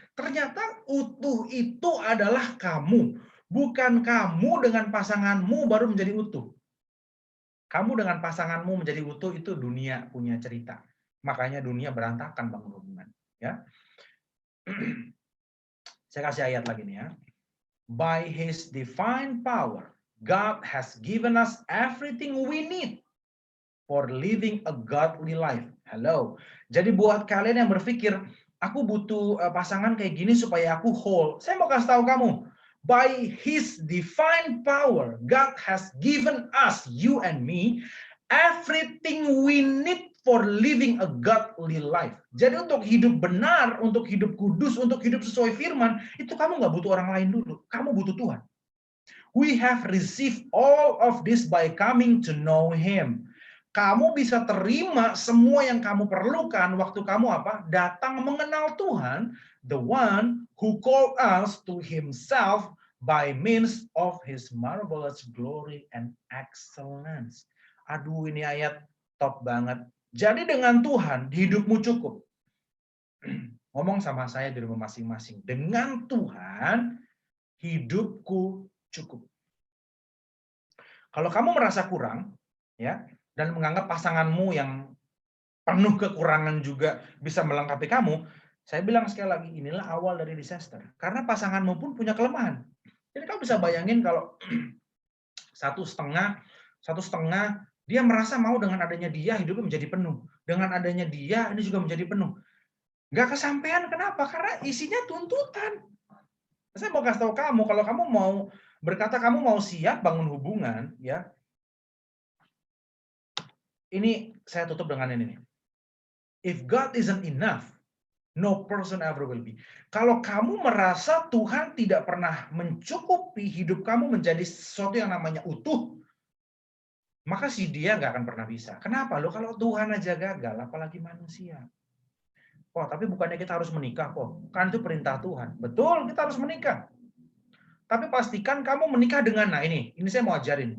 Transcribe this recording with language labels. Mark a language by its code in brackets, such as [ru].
[id] Ternyata utuh itu adalah kamu. Bukan kamu dengan pasanganmu baru menjadi utuh. Kamu dengan pasanganmu menjadi utuh itu dunia punya cerita. Makanya dunia berantakan bangun hubungan. Ya. Saya kasih ayat lagi nih ya. [en] By His divine power, God has given us everything we need for living a godly life. Hello. [id] Jadi buat kalian yang berpikir, aku butuh pasangan kayak gini supaya aku whole. Saya mau kasih tahu kamu, [en] by His divine power, God has given us, you and me, everything we need for living a godly life. [id] Jadi untuk hidup benar, untuk hidup kudus, untuk hidup sesuai firman, itu kamu nggak butuh orang lain dulu. Kamu butuh Tuhan. [en] We have received all of this by coming to know Him. [id] Kamu bisa terima semua yang kamu perlukan waktu kamu apa? Datang mengenal Tuhan, [en] the one who called us to Himself by means of His marvelous glory and excellence. [id] Aduh, ini ayat top banget. Jadi dengan Tuhan, hidupmu cukup. Ngomong sama saya di rumah masing-masing. Dengan Tuhan, hidupku cukup. Kalau kamu merasa kurang, ya, dan menganggap pasanganmu yang penuh kekurangan juga bisa melengkapi kamu, saya bilang sekali lagi, inilah awal dari disaster. Karena pasanganmu pun punya kelemahan. Jadi kamu bisa bayangin kalau satu setengah, dia merasa mau dengan adanya dia hidupnya menjadi penuh. Dengan adanya dia ini juga menjadi penuh. Nggak kesampaian, kenapa? Karena isinya tuntutan. Saya mau kasih tahu kamu, kalau kamu mau berkata kamu mau siap bangun hubungan, ya. Ini saya tutup dengan ini. [en] If God isn't enough, no person ever will be. [id] Kalau kamu merasa Tuhan tidak pernah mencukupi hidup kamu menjadi sesuatu yang namanya utuh, maka si dia nggak akan pernah bisa. Kenapa? Loh, kalau Tuhan aja gagal, apalagi manusia. Oh, tapi bukannya kita harus menikah kok. Kan itu perintah Tuhan. Betul, kita harus menikah. Tapi pastikan kamu menikah dengan, nah ini saya mau ajarin.